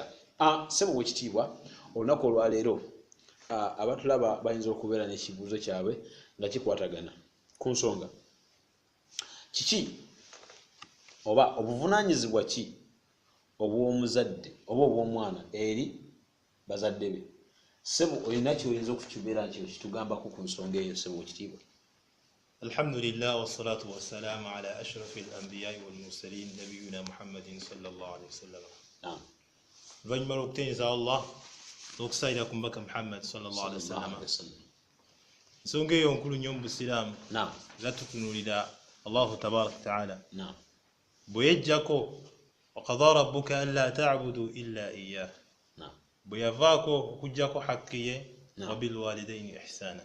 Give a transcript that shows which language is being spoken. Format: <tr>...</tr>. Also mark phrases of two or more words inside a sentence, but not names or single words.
<lg>Sebo w'ekitiibwa olunaku olwaleero abatulaba bayinza okubeera n'ekibuuzo kyabwe nga kikwatagana ku nsonga kiki oba obuvunaanyizibwa ki obw'omuzadde oba obw'omwana eri bazadde be. Sebo olina kyoyinza okukibeera nti kitugambako ku nsonga eyo sebo w'ekitiibwa.</lg> <ar>الحمد لله والصلاة والسلام على أشرف الأنبياء والمرسلين نبينا محمد صلى الله عليه وسلم.</ar> <lg>Naam. Oluvannyuma lw'okutenza Allah n'okusalira ku mbaka Muhammad</lg> <ar>صلى الله عليه وسلم.</ar> <lg>Ensonga eyo nkulu nnyo mu Busiraamu. Naam. Era tutunuulira</lg> <ar>الله تبارك تعالى.</ar> <lg>Naam.</lg> <ar>Bwe yajjako وقضى ربك ألا تعبدوا إلا إياه.</ar> <lg>Naam. Bwe yavaako okuggyako haqqi ye</lg> <ar>وبالوالدين إحسانا.</ar>